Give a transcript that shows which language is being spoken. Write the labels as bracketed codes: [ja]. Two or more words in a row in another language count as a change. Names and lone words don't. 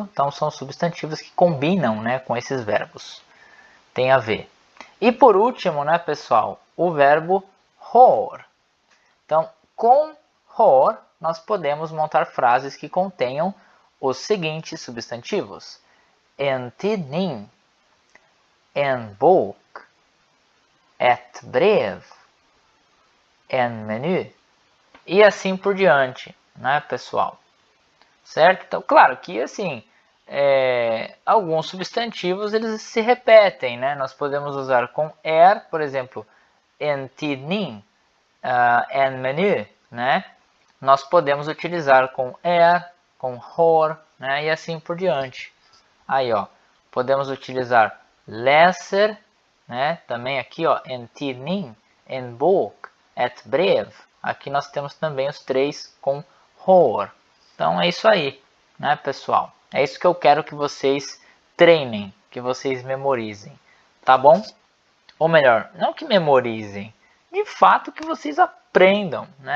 [pt] Então, são substantivos que combinam, né, com esses verbos. Tem a ver. E por último, né, pessoal, o verbo har. Então, com har, nós podemos montar frases que contenham os seguintes substantivos: [sv] en tidning, en bok, ett brev, en meny [pt] e assim por diante, né, pessoal? Certo? Então, claro que assim, alguns substantivos eles se repetem, né? Nós podemos usar com por exemplo, [sv] en tidning, en meny, [pt] né? Nós podemos utilizar com com har, né? E assim por diante. Aí, ó, podemos utilizar läser, né? Também aqui, ó, [sv] en tidning, en bok, ett brev. [pt] Aqui nós temos também os três com har. Então é isso aí, né, pessoal? É isso que eu quero que vocês treinem, que vocês memorizem, tá bom? Ou melhor, não que memorizem, de fato que vocês aprendam, né?